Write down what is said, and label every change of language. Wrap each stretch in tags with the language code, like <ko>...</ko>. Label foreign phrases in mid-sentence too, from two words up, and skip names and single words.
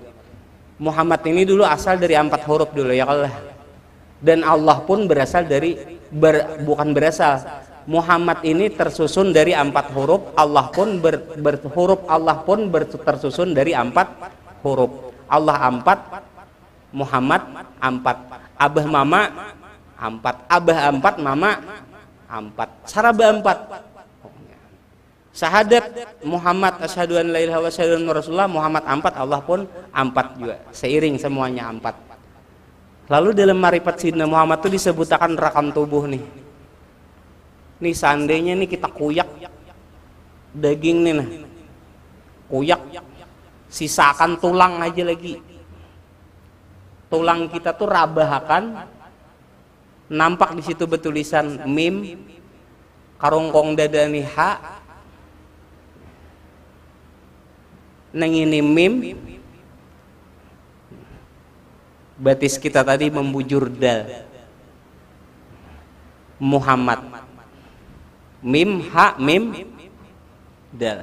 <id>Muhammad ini dulu asal dari 4 huruf dulu ya Allah. Dan Allah pun berasal dari bukan berasal. Muhammad ini tersusun dari 4 huruf. Allah pun berhuruf Allah pun tersusun dari 4 huruf. Allah 4, Muhammad 4, abah mama 4, abah 4, mama 4, saraba 4. Syahadat Muhammad</id> <ar>أشهد أن لا إله وأشهد أن رسول الله,</ar> <id>Muhammad 4, Allah pun 4 juga, seiring semuanya 4. Lalu dalam Ma'rifat Sayyidina Muhammad itu disebutkan rakam tubuh nih. Nih seandainya nih kita kuyak daging nih nah. Kuyak sisakan tulang aja lagi. Tulang kita tuh rabahakan, nampak di situ bertulisan mim, karungkong dada nih ha, neng ini mim, batis kita tadi membujur dal, Muhammad, mim ha mim dal.</id>